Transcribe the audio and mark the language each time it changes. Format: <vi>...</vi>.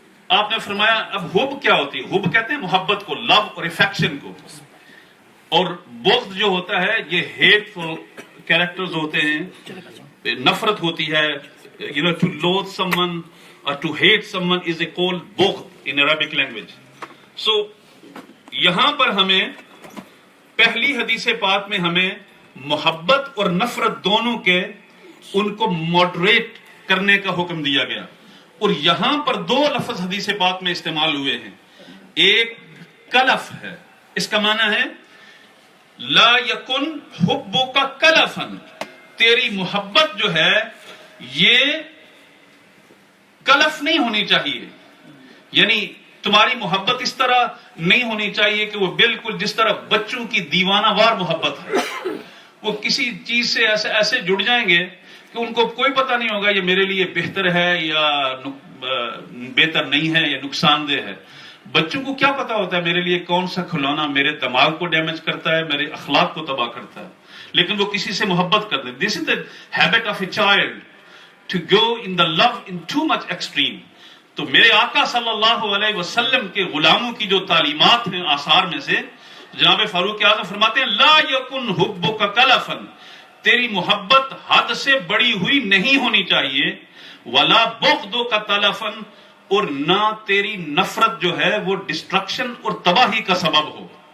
<ur>آپ نے فرمایا اب حب کیا ہوتی ہے؟ حب کہتے ہیں محبت کو, لو اور افیکشن کو, اور بغض جو ہوتا ہے یہ ہیٹ فل کیریکٹرز ہوتے ہیں, نفرت ہوتی ہے.</ur> <en>to loathe someone or to hate someone is a called بغض in Arabic language.</en> <ur>So یہاں پر ہمیں پہلی حدیث پاک میں ہمیں محبت اور نفرت دونوں کے ان کو ماڈریٹ کرنے کا حکم دیا گیا, اور یہاں پر دو لفظ حدیث پاک میں استعمال ہوئے ہیں. ایک کلف ہے, اس کا معنی ہے لا یکن حبک کلفا, تیری محبت جو ہے یہ کلف نہیں ہونی چاہیے. یعنی تمہاری محبت اس طرح نہیں ہونی چاہیے کہ وہ بالکل جس طرح بچوں کی دیوانہ وار محبت ہے, وہ کسی چیز سے ایسے جڑ جائیں گے کہ ان کو کوئی پتہ نہیں ہوگا یہ میرے لیے بہتر ہے یا بہتر نہیں ہے یا نقصان دہ ہے. بچوں کو کیا پتا ہوتا ہے میرے لیے کون سا کھلونا میرے دماغ کو ڈیمیج کرتا ہے, میرے اخلاق کو تباہ کرتا ہے, لیکن وہ کسی سے محبت کرتے ہیں.</ur> <en>This is the habit of a child to go in the love in too much extreme.</en> <ur>تو میرے آقا صلی اللہ علیہ وسلم کے غلاموں کی جو تعلیمات ہیں آثار میں سے, جناب فاروق اعظم فرماتے ہیں لا یکن حبک کلفا, تیری محبت حد سے بڑی ہوئی نہیں ہونی چاہیے, ولا بغضک تلفا, اور نہ تیری نفرت جو ہے وہ ڈسٹرکشن اور تباہی کا سبب ہو.</ur>